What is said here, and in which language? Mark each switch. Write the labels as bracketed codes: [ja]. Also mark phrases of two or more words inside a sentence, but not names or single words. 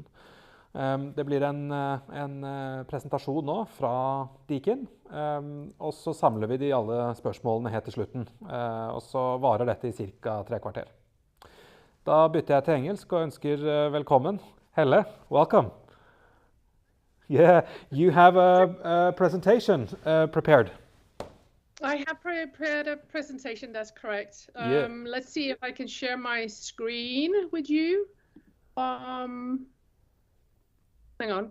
[no] Det blir en presentasjon nå fra Deakin, og så samler vi alle spørsmålene helt til slutten, og så varer dette i cirka 3 kvarter. Da bytter jeg til engelsk og ønsker velkommen. Helle, [en] welcome. Yeah, you have a presentation prepared. I have prepared a presentation, that's correct. Yeah. Let's see if I can share my screen with you. Hang on.